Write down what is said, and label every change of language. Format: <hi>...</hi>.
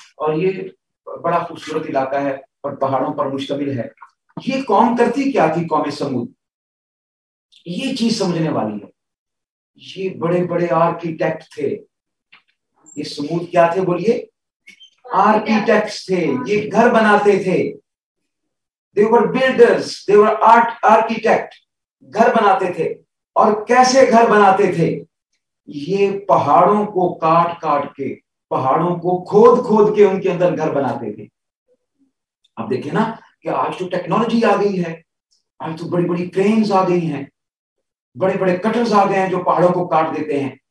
<ur>اور یہ بڑا خوبصورت علاقہ ہے اور پہاڑوں پر مشتمل ہے. یہ قوم کرتی کیا تھی؟ قوم سمود، یہ چیز سمجھنے والی ہے. یہ بڑے بڑے آرکیٹیکٹ تھے. یہ سمود کیا تھے بولیے؟ آرکیٹیکٹس تھے. یہ گھر بناتے تھے.</ur> <en>they were builders, they were architect.</en> <ur>گھر بناتے تھے. اور کیسے گھر بناتے تھے؟ یہ پہاڑوں کو کاٹ کاٹ کے، پہاڑوں کو کھود کھود کے ان کے اندر گھر بناتے تھے. اب دیکھیں نا کہ آج تو ٹیکنالوجی آ گئی ہے. آج تو بڑی بڑی کرینز آ گئی ہیں، بڑے بڑے کٹرز آ گئے ہیں جو پہاڑوں کو کاٹ دیتے ہیں.</ur>